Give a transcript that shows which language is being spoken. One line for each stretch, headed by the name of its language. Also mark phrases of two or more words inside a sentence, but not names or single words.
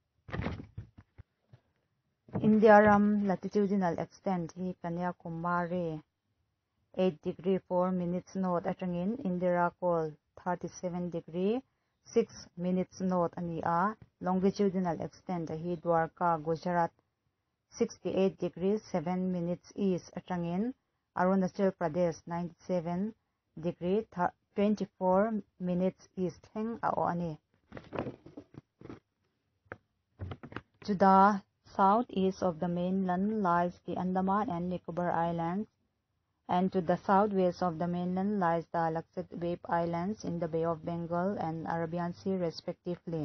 Mizo: Indiaram
English: latitudinal extent
Mizo: hi Kanyakumari
English: 8 degrees 4 minutes north
Mizo: atangin Indirakol
English: 37 degrees 6 minutes north
Mizo: ania.
English: Longitudinal extent
Mizo: hi Dwarka Gujarat
English: 68 degrees 7 minutes east
Mizo: atangin Arunachal Pradesh
English: 97 degrees 24 minutes east
Mizo: heng ao ani.
English: To the southeast of the mainland lies the Andaman and Nicobar Islands, and to the southwest of the mainland lies the Lakshadweep Islands in the Bay of Bengal and Arabian Sea respectively.